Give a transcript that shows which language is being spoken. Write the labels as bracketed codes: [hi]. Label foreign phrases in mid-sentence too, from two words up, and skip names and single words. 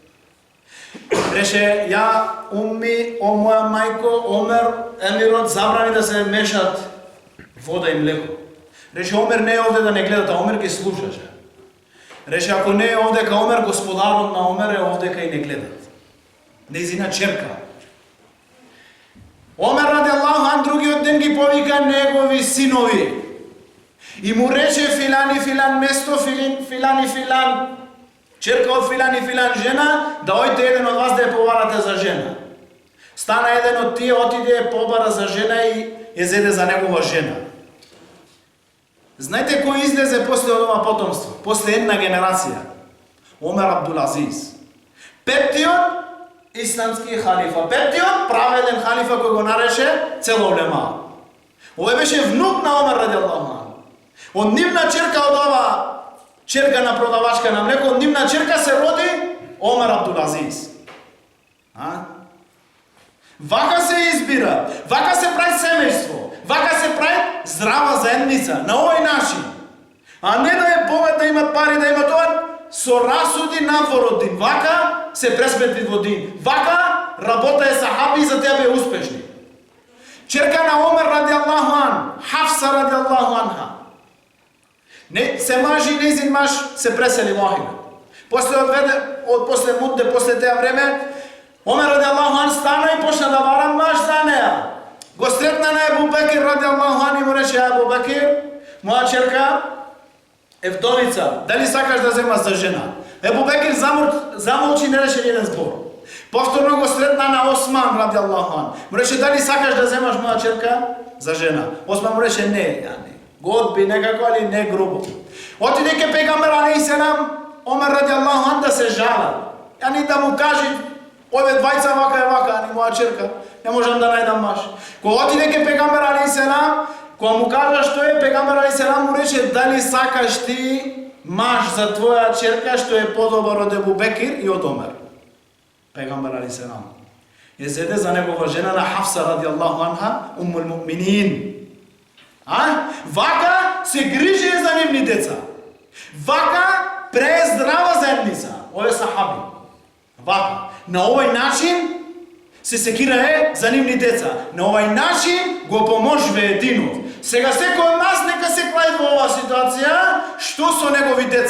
[mk] Рече, [ar] يا أمي, [mk] о моја мајко, Омер, емирот забрани да се мешат вода и млеко. Рече, Омер не е овде да не гледат, а Омер ги слушаше. Рече, ако не е овдека Омер, господарот на Омер е овдека и не гледат. Незина черка. Омер [ar] رضي الله عنه [mk] другиот ден ги повика негови синови. И му рече филан и филан место, филан и филан черка од филан и филан жена, да ојте еден од вас да ја побарате за жена. Стана еден од тие, отиде ја побара за жена и ја зеде за негова жена. Знаете кој излезе после ова потомство? После една генерација. Омер Абдул Азиз. Петтиот исламски халифа. Петтиот праведен халифа кој го нареше цела улема. Овој беше внук на Омер [ar] رضي الله عنه. [mk] Од нивна черка, од ова черка на продавачка на млеко, од нивна черка се роди Омер Абдул Азиз. Вака се избира, вака се прави семејство, вака се прави здрава заедница, на овој начин. А не да е богат, да има пари, да има тоа, со расуди надвор од дин. Вака се пресметли во дин. Вака работа е сахаби и за тебе успешни. Черка на Омер [ar] رضي الله عنه, [mk] Хафса [ar] رضي الله عنها. [mk] Не, се мажи, незин маж се пресели во Ахирет. После мудде, после теа време, Омер [ar] رضي الله عنه [mk] стана и почна да вара маж за неа. Го сретна на Ебу Бекир [ar] رضي الله عنه, [mk] му рече: Ебу Бекир, моја черка е вдовица, дали сакаш да земаш за жена? Ебу Бекир замолчи, не рече еден збор. Повторно го сретна на Осман [ar] رضي الله عنه, [mk] му рече: дали сакаш да земаш моја черка за жена? Осман му рече: не, го одби некако, али не грубо. Отиде ке пегамбер [ar] عليه السلام [mk] Омер [ar] رضي الله عنه [mk] да се жала. Да му кажи: ове двајца вака е вака, ани моја черка, не можам да најдам маш. Кога отиде ке пегамбер [ar] عليه السلام, [mk] кога му кажа што е, пегамбер [ar] عليه السلام [mk] му рече: дали сакаш ти маш за твоја черка што е подобар од Ебу Бекир и од Омер? Пегамбер [ar] عليه السلام [mk] ја зеде за негова жена на Хафса [ar] رضي الله عنها, أم المؤمنين. [mk] Вака се грижи за нивни деца. Вака прездрава заедница. Ове сахаби. Вака. На овој начин се секирае за нивни деца. На овој начин го поможве единот. Сега секој од нас нека се клаи во оваа ситуација, што со негови деца.